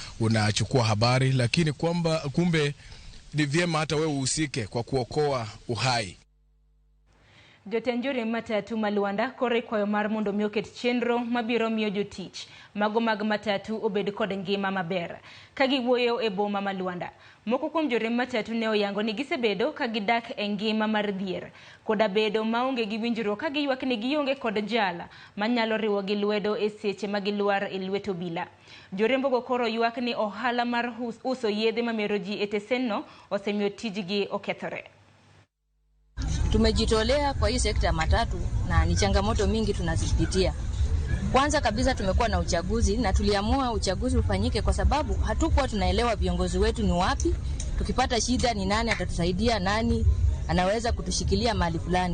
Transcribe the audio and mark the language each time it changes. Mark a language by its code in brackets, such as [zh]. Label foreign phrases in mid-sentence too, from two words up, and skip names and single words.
[sw] unachukua habari, lakini kumbe ni vyema hata wewe uhusike kwa kuokoa uhai. [luo] Jotenjore matatu ma Luanda kore kwayo mar mondo mioket chenro mabiro miyo jotich mago mag matatu obed kod ngima maber. Kagiwuoyo e boma ma Luanda, moko kuom jore matatu ne oyango ni gisebedo ka gidak e ngima mar dhier koda bedo maonge gi winjruok ka giyuak ni gionge kod jala manyalo riwo gi lwedo e seche ma giluar e lwet obila. Jorembogo koro yuak ni ohala mar uso yedhe mamero ji e tesenno osemiyo tijgi okethore. [sw] Tumejitolea kwa hii sekta ya matatu na ni changamoto mingi tunazipitia. Kwanza kabisa tumekuwa na uchaguzi na tuliamua uchaguzi ufanyike kwa sababu hatukuwa tunaelewa viongozi wetu ni wapi. Tukipata shida ni nani atatusaidia, nani anaweza kutushikilia mahali fulani.